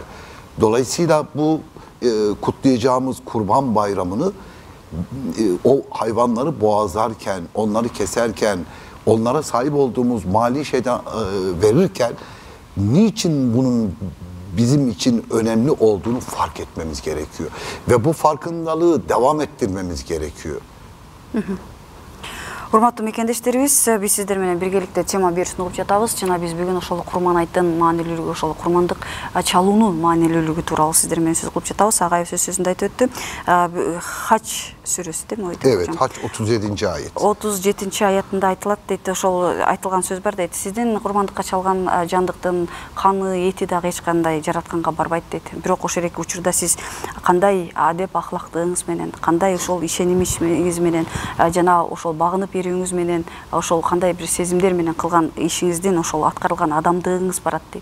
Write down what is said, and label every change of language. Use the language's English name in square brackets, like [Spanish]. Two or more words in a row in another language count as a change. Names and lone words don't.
[Turkish] Dolayısıyla bu kutlayacağımız Kurban Bayramı'nı o hayvanları boğazlarken, onları keserken, onlara sahip olduğumuz mali şeyden verirken niçin bunun bizim için önemli olduğunu fark etmemiz gerekiyor. Ve bu farkındalığı devam ettirmemiz gerekiyor. [Kyrgyz] Урматтуу мекендештерибиз, биз сиздер менен биргеликте тема берүүсүн угуп жатабыз. Жана биз бүгүн ошол курман айттын маанилүүлүгү, ошол курмандык чалуунун маанилүүлүгү тууралуу сиздер менен сөз кылып жатабыз. Агаев сөзүндө айтып өттү. Хач сүрөсү деби? [Turkish] Evet, Haç 37. ayet. [Kyrgyz] 37 аятында айтылат дейт. Ошол айтылган сөз бар дейт. Сиздин курмандыкка чалган жандыктын каны, эти дагы эч кандай жаратканга барбайт дейт. Бирок ошол эки учурда сиз кандай адеп ахлактыгыңыз менен, кандай ошол ишенимиңиз менен, жана ошол багынып берүүңүз менен, ошол кандай бир сезимдер менен кылган ишиңиздин, ошол аткарылган адамдыгыңыз барат дейт.